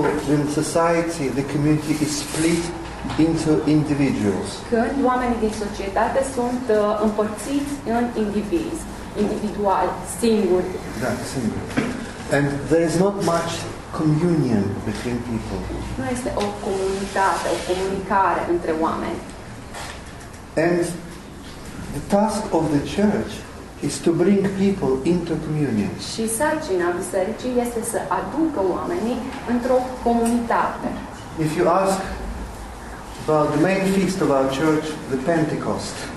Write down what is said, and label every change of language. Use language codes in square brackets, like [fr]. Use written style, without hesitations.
[en] When society, the community is split into individuals. [ro] Când oamenii din societate sunt împărțiți în indivizi, individuali, singuri. Da, singuri. [en] And there is not much communion between people. [ro] Nu este o comunitate, o comunicare între oameni. [en] And the task of the church is to bring people into communion. [ro] Și sarcina bisericii este să aducă oamenii într-o comunitate. [en] If you ask about the main feast of our church, the Pentecost.